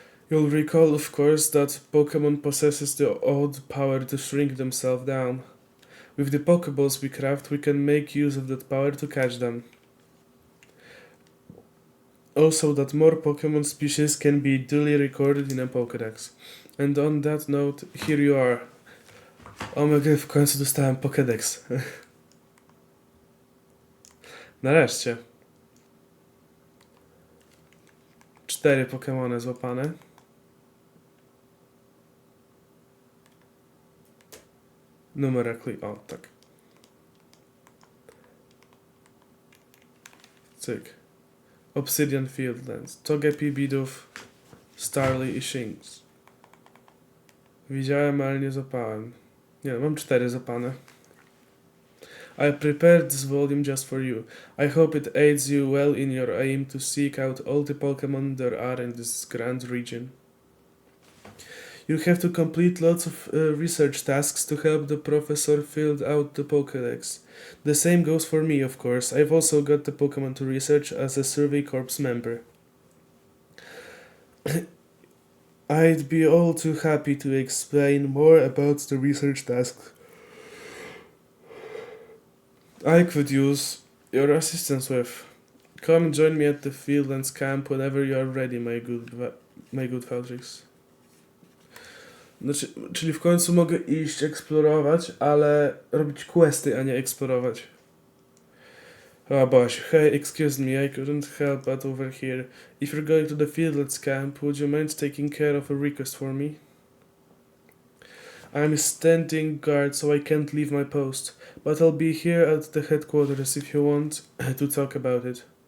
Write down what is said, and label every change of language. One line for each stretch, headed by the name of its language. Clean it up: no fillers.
English: You'll recall, of course, that Pokemon possesses the odd power to shrink themselves down. With the Pokeballs we craft, we can make use of that power to catch them. Also, that more Pokemon species can be duly recorded in a Pokédex. And on that note, here you are. Oh my god,
Polish: w końcu dostałem Pokédex. Nareszcie. 4 Pokemony złapane.
English: Numerically,
Polish: o tak. Cyk. Obsidian Fieldlands. Togepi, Bidoof, Starly i Shinx. Widziałem, ale nie złapałem. Nie, mam 4 złapane.
English: I prepared this volume just for you. I hope it aids you well in your aim to seek out all the Pokemon there are in this grand region. You have to complete lots of research tasks to help the professor fill out the Pokédex. The same goes for me, of course. I've also got the Pokemon to research as a Survey Corps member. I'd be all too happy to explain more about the research tasks I could use your assistance with. Come join me at the Fieldlands camp whenever you are ready, my good Feltrix.
Polish: Znaczy, czyli w końcu mogę iść eksplorować, ale robić questy, a nie eksplorować.
English: Oh boś, hey, excuse me, I couldn't help but over here. If you're going to the Fieldlands camp, would you mind taking care of a request for me? I'm standing guard, so I can't leave my post. But I'll be here at the headquarters if you want to talk about it.